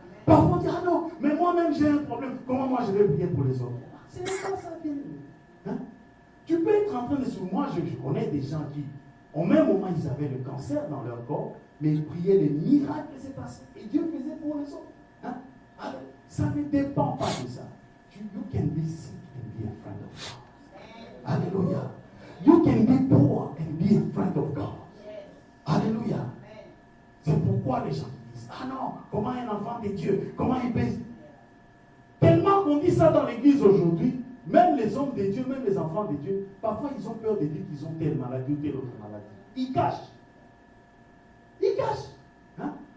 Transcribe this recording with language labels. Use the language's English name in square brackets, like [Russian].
[French] Parfois on dit, ah non, mais moi-même j'ai un problème. Comment moi je vais prier pour les autres? C'est pas ça, bien. Hein? Tu peux être en train de... Moi, je connais des gens qui, au même moment, ils avaient le cancer dans leur corps, mais ils priaient les miracles qui s'est passé. Et Dieu faisait pour les autres. Hein? Alors, ça ne dépend pas de ça. [English] You can be sick and be a friend of God. Alléluia. You can be poor and be a friend of God. [French] Alléluia. C'est pourquoi les gens disent, ah non, comment un enfant de Dieu, comment il peut... Tellement qu'on dit ça dans l'église aujourd'hui, même les hommes de Dieu, même les enfants de Dieu, parfois ils ont peur de dire qu'ils ont telle maladie ou telle autre maladie. Ils cachent. Ils cachent. Hein?